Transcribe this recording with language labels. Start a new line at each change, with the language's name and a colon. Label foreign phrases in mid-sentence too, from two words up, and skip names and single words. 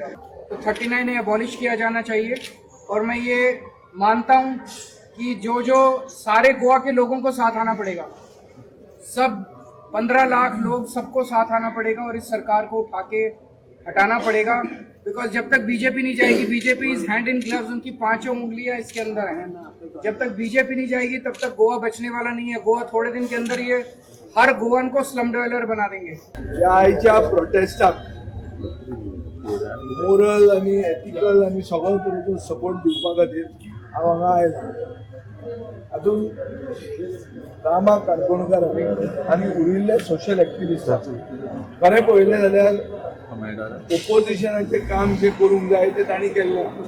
Hindi: तो 39 ने अबॉलिश किया जाना चाहिए। और मैं ये मानता हूँ कि जो सारे गोवा के लोगों को साथ आना पड़ेगा, सब 15 लाख लोग, सबको साथ आना पड़ेगा और इस सरकार को उठा के हटाना पड़ेगा। बिकॉज जब तक बीजेपी नहीं जाएगी, बीजेपी
English: is hand in gloves,
Hindi: उनकी 5 उंगलियां इसके अंदर हैं। जब तक बीजेपी नहीं जाएगी तब तक गोवा बचने वाला नहीं है। गोवा थोड़े दिन के अंदर ये हर गोवन को
English: slum developer
Hindi: बना देंगे।
Konkani: आयच्या प्रोटेस्टाक मोरल आनी एथिकल आनी सगळ्या तरेचो सपोर्ट दिवपा खातीर हांव हांगा आयलो। हातूंत रामा काणकोणकार आनी उरिल्ले
English: social activist
Konkani: खरें पळयलें जाल्यार ओपोजिशनाचें काम जें करूंक जाय तें तांणी केल्लें।